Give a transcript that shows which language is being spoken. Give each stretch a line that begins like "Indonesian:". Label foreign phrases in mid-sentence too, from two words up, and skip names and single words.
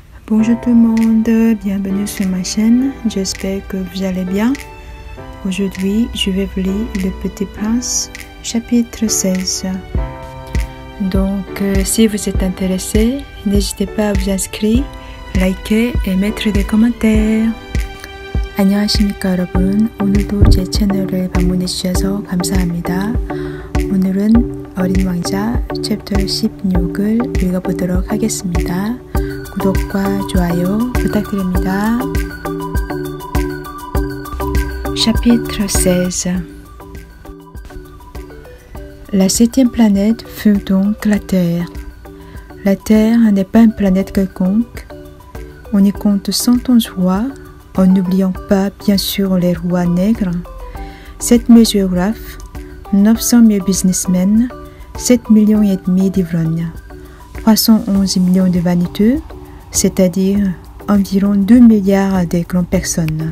French: Bonjour tout le monde, bienvenue sur ma chaîne, j'espère que vous allez bien. Aujourd'hui, je vais vous lire Le Petit Prince, chapitre 16. Donc, si vous êtes intéressé, n'hésitez pas à vous inscrire, liker et mettre des commentaires.
Korean: 안녕하십니까 여러분, 오늘도 제 채널을 방문해 주셔서 감사합니다. 오늘은 어린 왕자 챕터 16을 읽어보도록 하겠습니다. 구독과 좋아요 부탁드립니다.
French: Chapitre 16. La septième planète fut donc la Terre. La Terre n'est pas une planète quelconque. On y compte 111 rois, en n'oubliant pas bien sûr les rois nègres, 7000 géographes, 900 000 businessmen, 7,5 millions d'ivrognes, 311 millions de vaniteux, c'est-à-dire environ 2 milliards de grandes personnes.